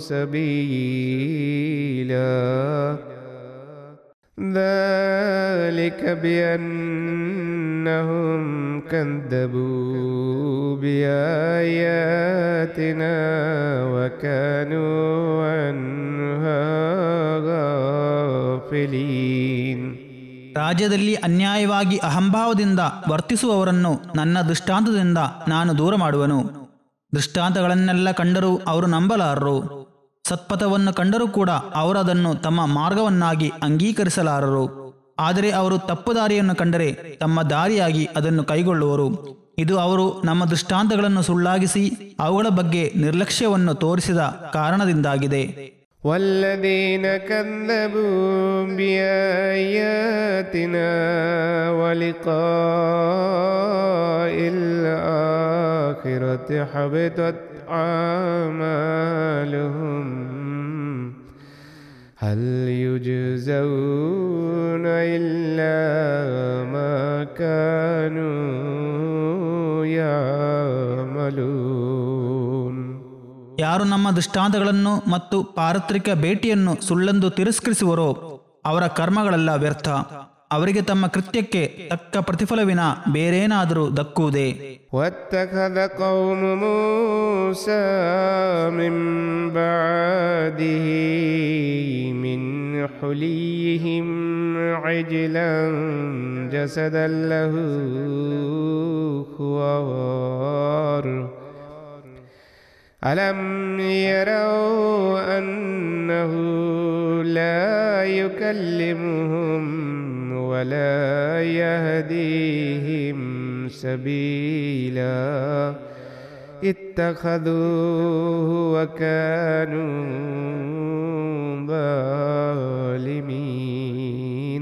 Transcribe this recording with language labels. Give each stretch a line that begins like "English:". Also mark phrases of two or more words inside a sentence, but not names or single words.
Arabic: سبيلا ذلك بأنهم كذبوا بآياتنا وكانوا عنها غافلين.
Kannada: ರಾಜ್ಯದಲ್ಲಿ ಅನ್ಯಾಯವಾಗಿ ಅಹಂಭಾವದಿಂದ ವರ್ತಿಸುವವರನ್ನು ನನ್ನ ದೃಷ್ಟಾಂತದಿಂದ ನಾನು ದೂರ ಮಾಡುವೆನು. ದೃಷ್ಟಾಂತಗಳನ್ನೆಲ್ಲ ಕಂಡರೂ ಅವರು ನಂಬಲಾರರು. ಸತ್ಪಥವನ್ನು ಕಂಡರೂ ಕೂಡ ಅವರದನ್ನು ತಮ್ಮ ಮಾರ್ಗವನ್ನಾಗಿ ಅಂಗೀಕರಿಸಲಾರರು. ಆದರೆ ಅವರು ತಪ್ಪುದಾರಿಯನ್ನು ಕಂಡರೆ ತಮ್ಮ ದಾರಿಯಾಗಿ ಅದನ್ನು ಕೈಗೊಳ್ಳುವರು. ಇದು ಅವರು ನಮ್ಮ ದೃಷ್ಟಾಂತಗಳನ್ನು ಸುಳ್ಳಾಗಿಸಿ ಅವುಗಳ ಬಗ್ಗೆ ನಿರ್ಲಕ್ಷ್ಯವನ್ನು ತೋರಿಸಿದ ಕಾರಣದಿಂದಾಗಿದೆ.
Arabic: والذين كذبوا بآياتنا ولقاء الآخرة حبطت أعمالهم هل يجزون إلا ما كانوا يعملون.
Kannada: ಯಾರು ನಮ್ಮ ದೃಷ್ಟಾಂತಗಳನ್ನು ಮತ್ತು ಪಾರತ್ರಿಕ ಭೇಟಿಯನ್ನು ಸುಳ್ಳೆಂದು ತಿರಸ್ಕರಿಸುವರೋ ಅವರ ಕರ್ಮಗಳೆಲ್ಲ ವ್ಯರ್ಥ. ಅವರಿಗೆ ತಮ್ಮ ಕೃತ್ಯಕ್ಕೆ ತಕ್ಕ ಪ್ರತಿಫಲವಿನ ಬೇರೇನಾದರೂ ದಕ್ಕುವುದೇ?
Arabic: واتخذ قوم موسى من بعده من حليهم عجلا جسدا له خوار ألم يروا أنه لا يكلمهم ولا يهديهم سبيلا اتخذوه وكانوا ظالمين.